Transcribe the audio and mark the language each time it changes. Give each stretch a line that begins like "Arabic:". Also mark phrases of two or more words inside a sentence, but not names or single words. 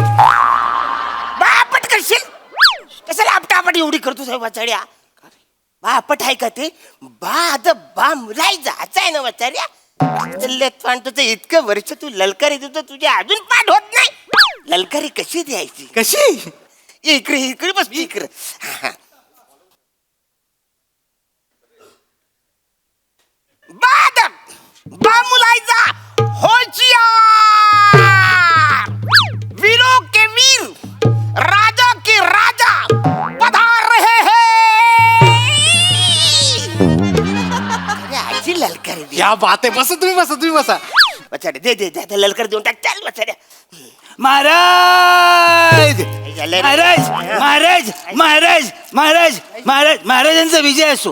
Marathi: बापट करशील कशाला आपटापट एवढी करतो साहेब वाचाड्या. बापट आहे का ते? बा मुलायचा आहे ना वाचाड्या. तुझं इतकं वर्ष तू ललकारी देतो तुझ्या अजून पाठ होत नाही. ललकारी कशी द्यायची? कशी? इकडे इकडे बस इकडे. बा मुलायचा
Hindi: होशियार वीरों के वीर राजा के राजा पधार रहे हैं.
Marathi: अशी ललकारी दे. या बात आहे. बसा तुम्ही बसा तुम्ही बसा. बचाडे दे ललकारी देऊन टाक. चल बचाड्या. महाराज महाराज महाराज महाराज महाराज महाराज महाराजांचा विजय असो.